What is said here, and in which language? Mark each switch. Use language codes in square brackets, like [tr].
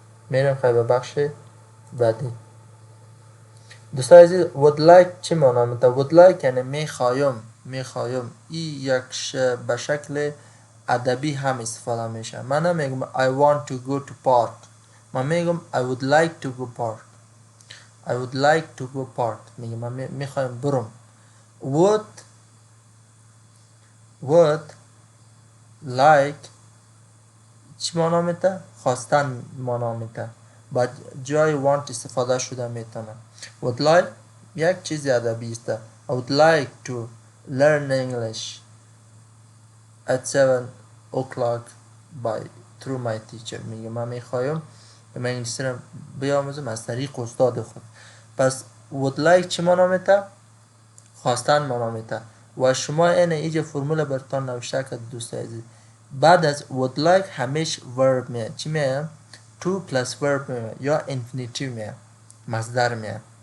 [fa] میرم خیلی به بخش بعدی. دوستای عزیز would like چی معنا میده؟ would like یعنی میخوایم. این یک به شکل ادبی هم استفاده میشه. من نمیگم [en] I want to go to park. [fa] من میگم [en] I would like to go park. I would like to go park. [fa] میگم من میخوایم برم. would like چی معنا میده؟ خواستن معنا میده. با جای want استفاده شده میتونه. would like یک چیز ادبی است. [en] I would like to learn English at 7 o'clock through my teacher. [fa] میگه من میخوایم من انگلیسی رو بیاموزم از طریق استاد خود. پس would like چی معنا میده؟ خواستن معنا میده. و شما اینجا فرمول براتون نوشته که دوستای عزیز بعد از would like همیشه verb میاد. چی میاد؟ to plus verb میاد یا infinitive میاد، مصدر میاد.